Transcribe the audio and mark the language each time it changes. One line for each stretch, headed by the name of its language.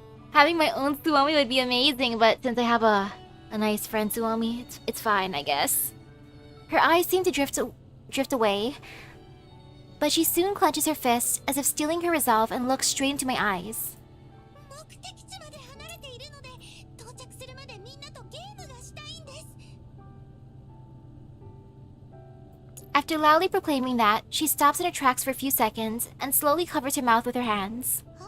English: Having my own Suomi would be amazing, but since I have a nice friend Suomi, it's fine, I guess. Her eyes seem to drift away, but she soon clenches her fist as if steeling her resolve and looks straight into my eyes.
Japanese: 目的地まで離れているので、到着するまでみんなとゲームがしたいんです。
English: After loudly proclaiming that, she stops in her tracks for a few seconds and slowly covers her mouth with her hands.